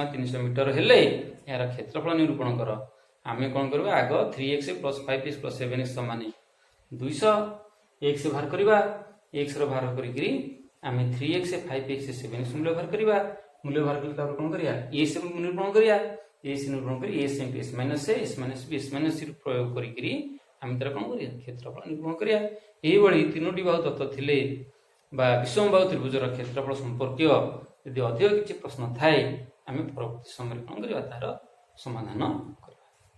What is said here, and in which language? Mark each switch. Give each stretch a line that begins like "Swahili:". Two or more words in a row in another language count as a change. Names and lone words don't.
Odia: 300 ମିଟର ହେଲେ ଏହାର କ୍ଷେତ୍ରଫଳ ନିରୂପଣ କର ଆମେ କ'ଣ କରିବା ଆଗ 3x + 5x + 7x ସମାନ 200 x ବାହାର କରିବା x ର ବାହାର କରିକିରି ଆମେ 3x 5x 7x ମୂଲ୍ୟ ବାହାର କରିବା ମୂଲ୍ୟ ବାହାର କଲେ ତାପରେ କ'ଣ କରିବା s ନିରୂପଣ କରିବା s ନିରୂପଣ କରି s × s - a s - b s - c ପ୍ରୟୋଗ କରିକିରି ଆମେ ତାର କ'ଣ କରିବା କ୍ଷେତ୍ରଫଳ ନିରୂପଣ କରିବା ଏହିଭଳି ତିନୋଟି ବାହୁ ତତ୍ତ୍ୱ ଥିଲେ ବା ବିଷମବାହୁ ତ୍ରିଭୁଜର କ୍ଷେତ୍ରଫଳ ସମ୍ପର୍କୀୟ ଯଦି ଅଧିକ କିଛି ପ୍ରଶ୍ନ ଥାଏ ଆମେ ପରବର୍ତ୍ତୀ ସମୟରେ କ'ଣ କରିବା ତାର ସମାଧାନ କରିବା।